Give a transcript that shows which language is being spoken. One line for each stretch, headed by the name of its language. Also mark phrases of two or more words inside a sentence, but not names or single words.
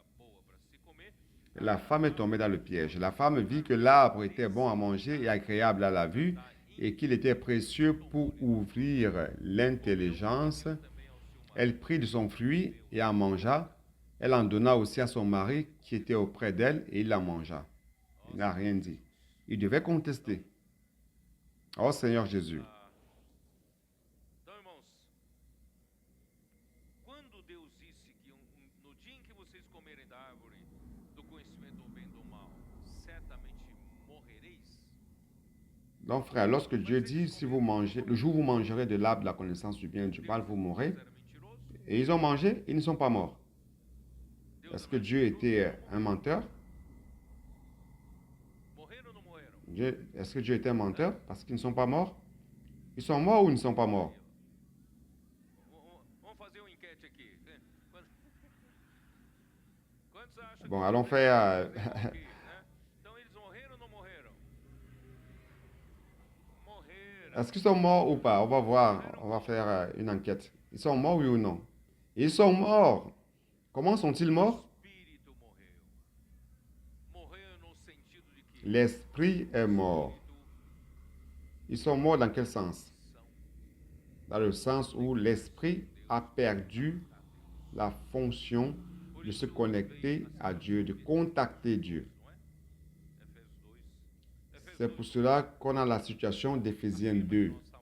French: La femme est tombée dans le piège. La femme vit que l'arbre était bon à manger et agréable à la vue et qu'il était précieux pour ouvrir l'intelligence. Elle prit de son fruit et en mangea. Elle en donna aussi à son mari qui était auprès d'elle et il la mangea. Il n'a rien dit. Il devait contester. Oh Seigneur Jésus.
Portuguese: Então, irmãos, quando Deus disse que no dia em que vocês comerem da árvore do conhecimento do bem e do mal, certamente morrereis.
French: Donc, frère, lorsque Dieu dit, si vous mangez, le jour où vous mangerez de l'arbre de la connaissance du bien et du mal, vous mourrez. Et ils ont mangé, ils ne sont pas morts. Est-ce que Dieu était un menteur?
Portuguese: Morreram ou não morreram?
French: Est-ce que Dieu était un menteur parce qu'ils ne sont pas morts? Ils sont morts ou ils ne sont pas morts?
Portuguese: Vamos fazer uma enquete aqui. Quantos acham
French: Bon,
Portuguese: que
French: allons
Portuguese: Deus
French: faire...
Portuguese: morrer, né? Então eles morreram ou não morreram? Morreram.
French: Est-ce qu'ils sont morts ou pas? On va voir, on va faire une enquête. Ils sont morts, oui ou non? Ils sont morts. Comment sont-ils morts?
Portuguese: Espírito morreu. Morreu no sentido de que
French: L'esprit est mort. Ils sont morts dans quel sens? Dans le sens où l'esprit a perdu la fonction de se connecter à Dieu, de contacter Dieu. C'est pour cela qu'on a la situation d'Éphésiens 2.